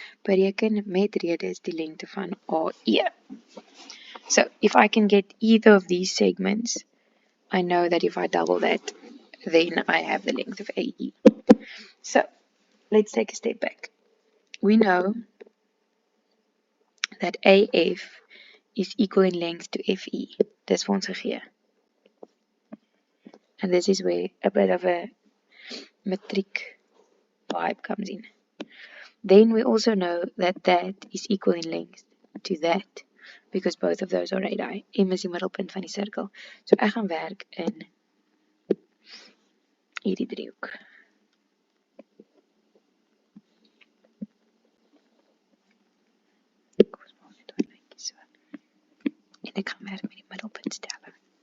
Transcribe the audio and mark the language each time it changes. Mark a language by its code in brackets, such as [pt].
[af] Bereken met redes die lengte van AE. [en] So, if I can get either of these segments, I know that if I double that, then I have the length of AE. So, let's take a step back. We know that AF is equal in length to FE. [af] Dis vir ons gegee. [en] And this is where a bit of a metric vibe comes in. then we also know that that is equal in length to that, because both of those are radii. [af] M is die middelpunt van die sirkel. So ek gaan werk in hierdie driehoek. Kom ons maak net daai lyntjie so. En ek gaan werk met die middelpuntstelling.